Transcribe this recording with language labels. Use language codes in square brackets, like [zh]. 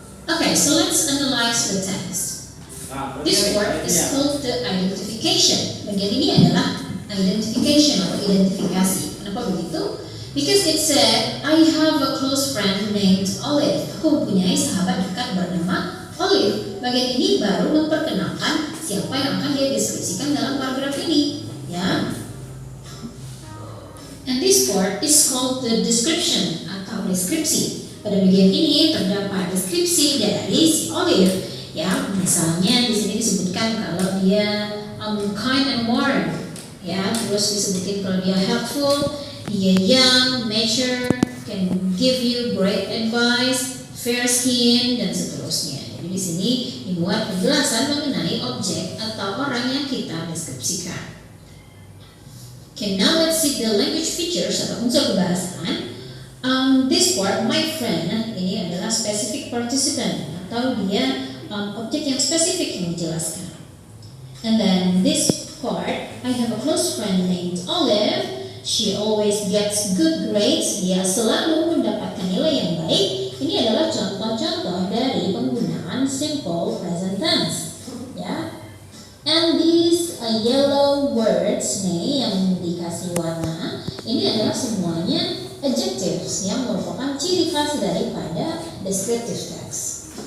[en] Okay, so let's analyze the text. This word is called the identification. [id] Bagian ini adalah identification atau identifikasi. Kenapa begitu? [en] Because it said, I have a close friend named Olive. [id] Aku mempunyai sahabat dekat bernama Olive. Bagian ini baru memperkenalkan siapa yang akan dia deskripsikan dalam paragraf ini, ya. [en] And this part is called the description [id] atau deskripsi. Pada bagian ini terdapat deskripsi dari si Olive, ya. Misalnya di sini disebutkan kalau dia [en] kind and warm, [id] ya. Terus disebutin kalau dia helpful, dia young, mature, [en] can give you great advice, fair skin, [id] dan seterusnya. Di sini dibuat penjelasan mengenai objek atau orang yang kita deskripsikan. [en] Okay, now let's see the language features [id] atau unsur kebahasaan. [en] This part, my friend, [id] ini adalah specific participant atau dia objek yang spesifik yang dijelaskan. [en] And then this part, I have a close friend named Olive. She always gets good grades. [id] Dia selalu mendapatkan nilai yang baik. Ini adalah contoh-contoh dari penggunaan simple present tense, ya. [en] And these yellow words [id] nih yang dikasih warna, ini adalah semuanya adjectives yang merupakan ciri khas daripada descriptive text.